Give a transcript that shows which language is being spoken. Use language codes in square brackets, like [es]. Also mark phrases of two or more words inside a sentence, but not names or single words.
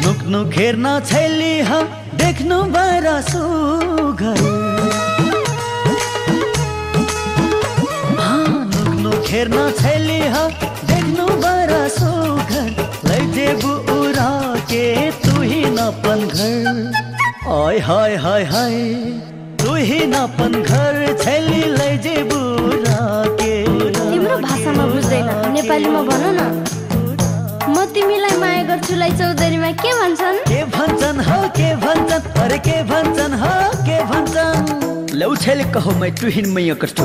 [thl] नुक्नु खेर्न छैली ह देख्नु बरा सुघर नुक्नु खेर्न छैली ह देख्नु बरा सुघर लैजेबु उरा के तू ही नपन घर आय हाय हाय हाय तू ही नपन घर छैली लैजेबु उरा के [ne] तिम्रो भाषामा बुझ्दैन नेपालीमा भन न म तिमीलाई माया गर्छु लाई चौधरीमा के भन्छन् हो के भन्छन् अरे के भन्छन् हो के भन्छन् [thl] लौ छैले कहो मै तुहिन मैया कथु